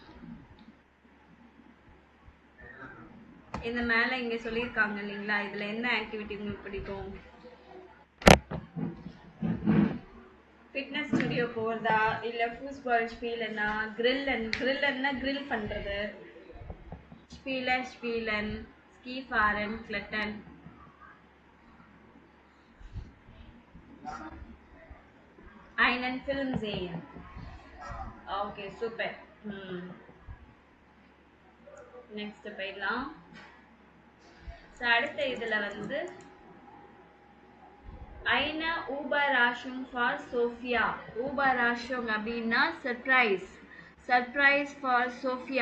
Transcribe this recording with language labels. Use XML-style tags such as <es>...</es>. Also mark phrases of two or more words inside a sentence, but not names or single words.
<ta>இந்த மேல இங்க சொல்லியிருக்காங்க இல்லைங்களா, இதுல என்ன ஆக்டிவிட்டி உங்களுக்கு பிடிக்கும்? ஃபிட்னஸ் ஸ்டுடியோ போறதா, இல்ல</ta> <de>Fußball spielen,</de> <ta>கிரில்லன்னா கிரில் பண்றது, ஸ்பீலன்,</ta> <de>Ski fahren,</de> <ta>கிளட்டன்.</ta> <de>einen Film sehen.</de> <ta>ஓகே சூப்பர். நெக்ஸ்ட் போயிடலாம். ஸோ அடுத்த இதில் வந்து</ta> <de>eine Überraschung für</de> <ta>சோஃபியா. ஊபராஷம் அப்படின்னா</ta> <en>surprise for</en> <ta>சோஃபியா.</ta>